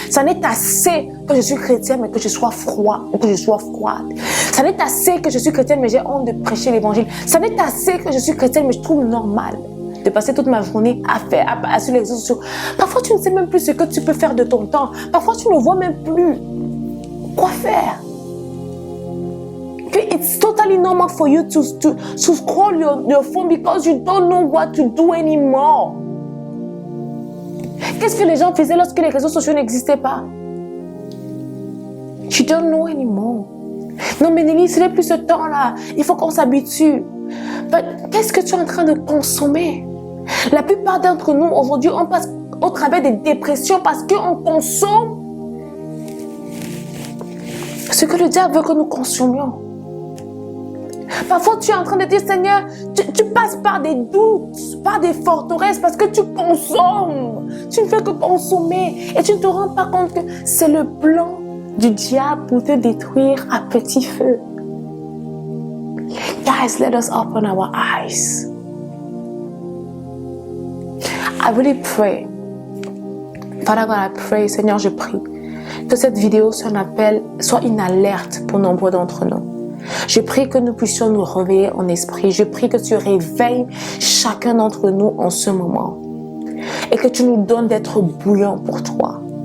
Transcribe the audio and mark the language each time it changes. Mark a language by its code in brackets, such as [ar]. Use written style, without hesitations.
[fr] Ça n'est assez que je suis chrétien, mais que je sois froid ou que je sois froide. Ça n'est assez que je suis chrétienne, mais j'ai honte de prêcher l'évangile. Ça n'est assez que je suis chrétienne, mais je trouve normal de passer toute ma journée sur les réseaux sociaux. Parfois, tu ne sais même plus ce que tu peux faire de ton temps. Parfois, tu ne vois même plus quoi faire. [en] It's totally normal for you to scroll your phone because you don't know what to do anymore. [fr] Qu'est-ce que les gens faisaient lorsque les réseaux sociaux n'existaient pas? [en] You don't know anymore. [fr] Non mais Nelly, ce n'est plus ce temps-là. Il faut qu'on s'habitue. Qu'est-ce que tu es en train de consommer? La plupart d'entre nous, aujourd'hui, on passe au travers des dépressions parce qu'on consomme ce que le diable veut que nous consommions. Parfois, tu es en train de dire, Seigneur, tu passes par des doutes, par des forteresses parce que tu consommes. Tu ne fais que consommer et tu ne te rends pas compte que c'est le plan du diable pour te détruire à petit feu. [en] Guys, let us open our eyes. I really pray. Father God, I pray, [fr] Seigneur, je prie que cette vidéo soit un appel, soit une alerte pour nombreux d'entre nous. Je prie que nous puissions nous réveiller en esprit. Je prie que tu réveilles chacun d'entre nous en ce moment et que tu nous donnes d'être bouillants pour toi.